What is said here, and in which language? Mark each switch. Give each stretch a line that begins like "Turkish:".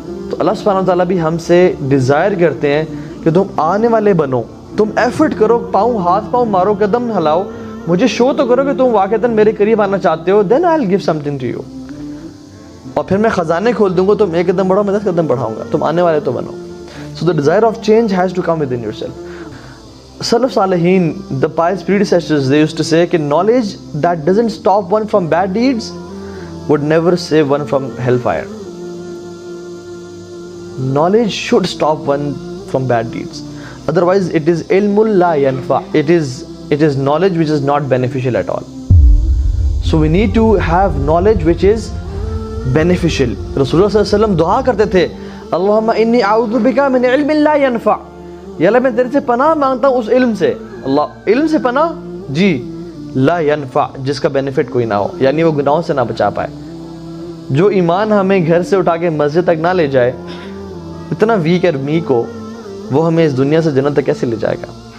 Urdu: تو اللہ سبحانہ وتعالیٰ بھی ہم سے ڈیزائر کرتے ہیں کہ تم آنے والے بنو، تم ایفرٹ کرو، ہاتھ پاؤں مارو، قدم ہلاؤ، مجھے شو تو کرو کہ تم واقعتاً میرے قریب آنا چاہتے ہو.
English: Then I will give something to you.
Urdu: اور پھر میں خزانے کھول دوں گا. تم 1 قدم بڑھاؤ، میں 10 قدم بڑھاؤں گا. تم آنے والے تو بنو.
English: So the desire of change has to come within yourself. Salaf Salihin, the pious predecessors, they used to say that knowledge that doesn't stop one from bad deeds would never save one from hellfire. Knowledge should stop one from bad deeds. Otherwise, it is ilmul la yanfa. It is knowledge which is not beneficial at all. So we need to have knowledge which is beneficial.
Arabic: Rasulullah sallallahu alaihi wasallam dua
Urdu: کرتے تھے
Arabic: اللہم انی اعوذ بکا من علم لا ینفع.
Urdu: یا اللہ میں تیرے سے پناہ مانگتا ہوں اس علم سے. اللہ علم سے پناہ جی، لا ینفع جس کا بینیفٹ کوئی نہ ہو، یعنی وہ گناہوں سے نہ بچا پائے. جو ایمان ہمیں گھر سے اٹھا کے مسجد تک نہ لے جائے، اتنا ویک اور میک ہو، وہ ہمیں اس دنیا سے جنت تک کیسے لے جائے گا.